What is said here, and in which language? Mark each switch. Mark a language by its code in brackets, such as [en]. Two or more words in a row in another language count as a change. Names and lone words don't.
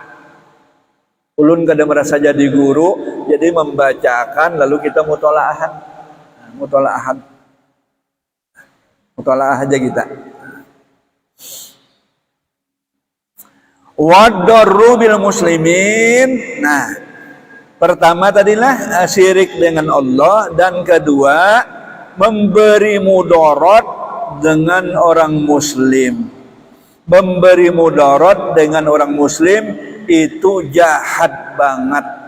[bjn] Ulun kada merasa jadi guru, jadi membacakan lalu kita mutolaahan. Mutolaahan. Mutolaah aja kita. [ar] Wadarru bil muslimin. [id] Nah, pertama tadilah syirik dengan Allah, dan kedua memberi mudarat dengan orang muslim. Memberi mudarat dengan orang muslim itu jahat banget.